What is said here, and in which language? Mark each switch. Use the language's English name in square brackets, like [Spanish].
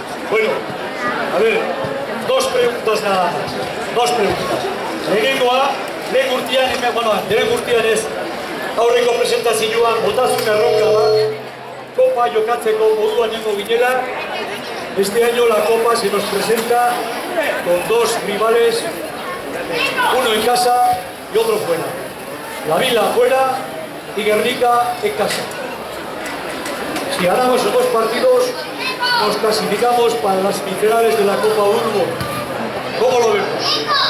[Spanish] Bueno, a ver, dos preguntas nada más. Dos preguntas. [Basque] Lehenengoa, lehen urtean ez aurreko presentazioan botazun erronka bat, kopa jokatzeko moduan nengo ginela. [Spanish] Este año la copa se nos presenta con dos rivales, uno en casa y otro fuera. La Vila fuera y Guernica en casa. Si ganamos esos dos partidos, nos clasificamos para las semifinales de la Copa Urbo. ¿Cómo lo vemos?